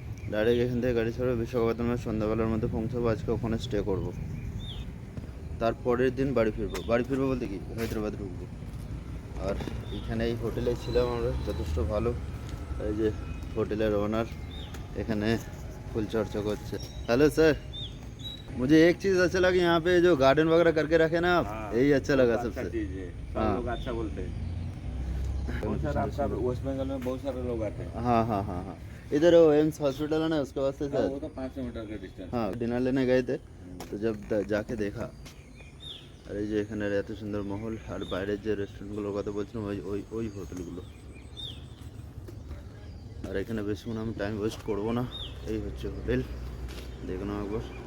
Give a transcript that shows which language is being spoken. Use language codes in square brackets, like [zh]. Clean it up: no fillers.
[bn] Direct এখান থেকে গাড়ি ছাড়বো বিশাখাপত্তনমের সন্ধ্যাবেলার মধ্যে পৌঁছাবো। আজকে ওখানে স্টে করব, তারপরের দিন বাড়ি ফিরবো বলতে কি হায়দ্রাবাদ ঢুকবো। আর এখানে এই হোটেলে ছিলাম আমরা, যথেষ্ট ভালো। এই যে হোটেলের ওনার এখানে ফুল চর্চা করছে। [hi] हेलो सर, मुझे एक चीज़ अच्छा लगा यहाँ पे जो गार्डन वगैरह करके रखे ना आप, यही अच्छा लगा सबसे। सब लोग अच्छा बोलते हैं। बहुत सारा आपका वेस्ट बंगाल में बहुत सारे लोग आते हैं। हाँ हाँ हाँ हाँ, इधर वो एम्स हॉस्पिटल है ना, उसके वास्ते हाँ, सर। वो तो 500 मीटर का डिस्टेंस। हाँ, डिनर लेने गए थे तो जब जाके देखा, [bn] আর এই যে এখানে এত সুন্দর মহল, আর বাইরের যে রেস্টুরেন্টগুলোর কথা বলছিলাম ওই ওই ওই হোটেলগুলো। আর এখানে বেশিক্ষণ আমি টাইম ওয়েস্ট করবো না। এই হচ্ছে হোটেল, দেখো না একবার।